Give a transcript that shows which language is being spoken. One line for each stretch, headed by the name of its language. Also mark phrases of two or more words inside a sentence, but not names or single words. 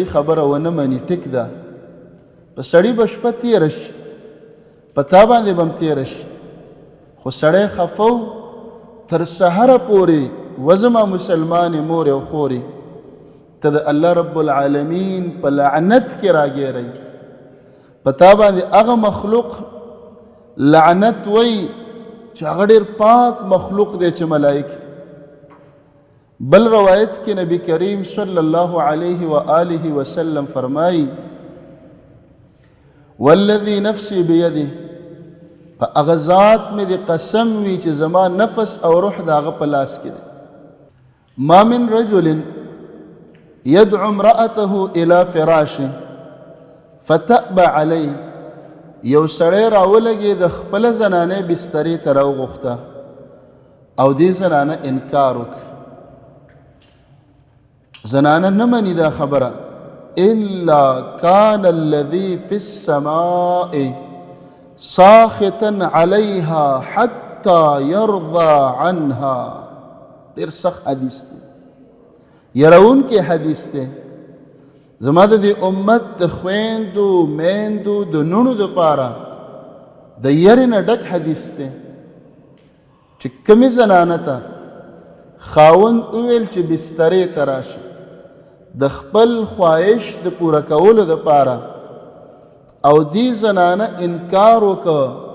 Pashto: خبره ونه مني، ټیک ده په سړي به شپه تېره شي، په تا باندې به هم تېره شي، خو سړی خفه و تر سحره پورې وزما مسلمانې مورې او خورې ته د الله رب العالمین په لعنت کې راګیری، په تا باندې هغه مخلوق لعنت وی چې هغه ډېر پاک مخلوق دی چې ملائک دی. بل روایت کې نبی کریم
Arabic: صلی الله علیه و آله وسلم
Pashto: فرمایي
Arabic: والذي نفسي بيده،
Pashto: په هغه ذات مې د قسم وي چې زما نفس او روح د هغه په لاس کې دی.
Arabic: ما من رجل يدعو امرأته إلى فراشه فتأبى عليه،
Pashto: یو سړی راولګي د خپل زنانه بسترې ته راوغوښته او دې زنانه انکار وکړ، زنانه نه مني دا خبره،
Arabic: إلا كان الذي في السماء ساخطا عليها حتى يرضى عنها.
Pashto: ډېر سخت حدیث دی، یرون کې حدیث دی. زما د دې امت د خویندو میندو د نونو دپاره د یرې نه ډک حدیث دی چې کومې زنانه ته خاوند وویل چې بسترې ته راشي د خپل خواهش د پوره کولو دپاره او دې زنانه انکار وکړه،